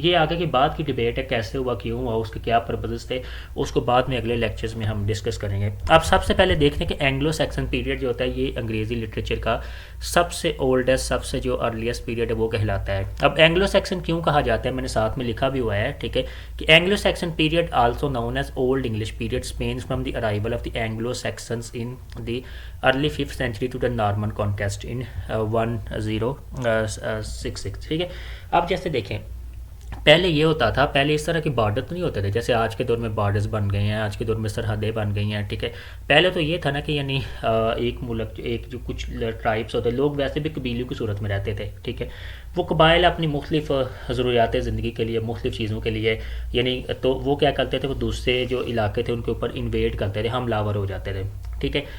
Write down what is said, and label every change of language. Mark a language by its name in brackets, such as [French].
[Urdu] یہ آگے کی بات کی ڈبیٹ ہے، کیسے ہوا، کیوں ہوا، اس کے کیا پرپزز تھے، اس کو بعد میں اگلے لیکچرز میں ہم ڈسکس کریں گے. اب سب سے پہلے دیکھتے ہیں کہ اینگلو سیکسن پیریڈ جو ہوتا ہے یہ انگریزی لٹریچر کا سب سے اولڈسٹ، سب سے جو ارلیسٹ پیریڈ ہے وہ کہلاتا ہے. اب اینگلو سیکسن کیوں کہا جاتا ہے، میں نے ساتھ میں لکھا بھی ہوا ہے. ٹھیک ہے، کہ Anglo Saxon [English] period also known as old english period spans from the arrival of the anglo-saxons in the early 5th century to the norman conquest in 1066. [Urdu] ٹھیک ہے، اب جیسے دیکھیں پہلے یہ ہوتا تھا، پہلے اس طرح کے بارڈر تو نہیں ہوتے تھے جیسے آج کے دور میں بارڈرز بن گئے ہیں، آج کے دور میں سرحدیں بن گئی ہیں. ٹھیک ہے، پہلے تو یہ تھا نا کہ یعنی ایک ملک، ایک جو کچھ ٹرائبس ہوتے، لوگ ویسے بھی قبیلوں کی صورت میں رہتے تھے. ٹھیک ہے، وہ قبائل اپنی مختلف ضروریات زندگی کے لیے، مختلف چیزوں کے لیے، یعنی تو وہ کیا کرتے تھے، وہ دوسرے جو علاقے تھے ان کے اوپر انویڈ کرتے تھے، حملہ آور ہو جاتے تھے. ٹھیک ہے.